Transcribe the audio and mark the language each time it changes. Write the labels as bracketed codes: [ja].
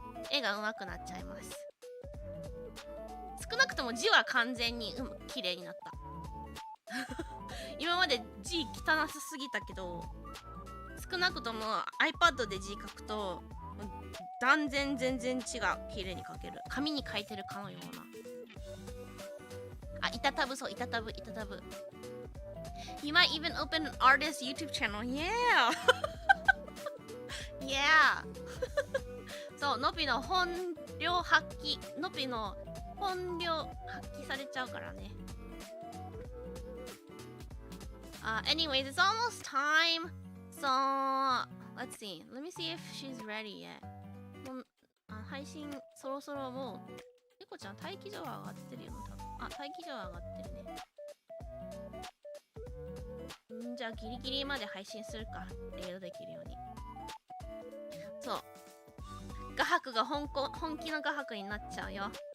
[ja] 絵が上手くなっちゃいます。少なくとも字は完全に綺麗になった今まで字汚すぎたけど少なくとも iPad で字書くと断然全然違う。綺麗に書ける。紙に書いてるかのような。イタタブ、そう、イタタブ。 [en] You might even open an artist YouTube channel. Yeah! Yeah! [ja] そう、のびの本領発揮。のびの本領発揮されちゃうからね。 [en] Anyways, it's almost time. So, let's see. Let me see if she's ready yet. [ja] 配信そろそろもう、猫ちゃん待機場は上がってるよな、多分。待機場は上がってるね。じゃあギリギリまで配信するか。レードできるように。そう。画伯が本気の画伯になっちゃうよ。